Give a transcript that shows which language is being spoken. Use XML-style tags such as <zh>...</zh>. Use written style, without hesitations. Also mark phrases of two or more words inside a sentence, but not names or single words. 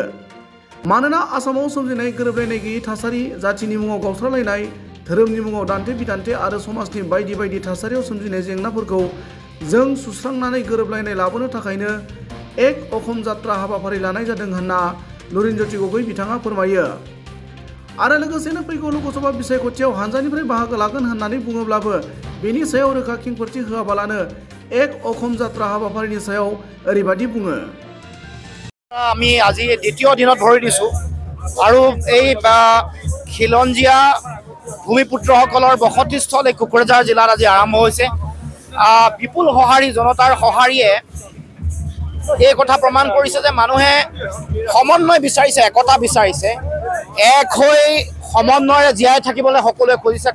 <brx>मानोना आसामाव सोमजिनाय गोरोबलायनाय गैयै थासारि, जाथिनि मुङाव गावस्रालायनाय, धोरोमनि मुङाव दान्थे बिदान्थे आरो समाजनि बायदि बायदि थासारियाव सोमजिनाय जेंनाफोरखौ जों सुस्रांनानै गोरोबलायनाय लाबोनो थाखायनो एक अखम जात्रा हाबाफारि लानाय जादों होनना लुरिनज्योति गगै बिथाङा फोरमायो। आरो लोगोसेनो फैगौ लोकसभा बिसायख'थियाव हानजानिफ्राय बाहागो लागोन होननानै बुङोब्लाबो बेनि सायाव रोखा खेंफोरथि होआबालानो एक अखम जात्रा हाबाफारिनि सायाव ओरैबायदि बुङो।</brx> <as>আমি আজি দ্বিতীয় দিনত ভৰি দিছোঁ আৰু এই খিলঞ্জীয়া ভূমিপুত্ৰসকলৰ বসতিস্থল এই কোকৰাঝাৰ জিলাত আজি আৰম্ভ হৈছে। বিপুল সঁহাৰি জনতাৰ সঁহাৰিয়ে এই কথা প্ৰমাণ কৰিছে যে মানুহে সমন্বয় বিচাৰিছে, একতা বিচাৰিছে, এক হৈ সমন্বয়েৰে জীয়াই থাকিবলৈ সকলোৱে খুজিছে।</as>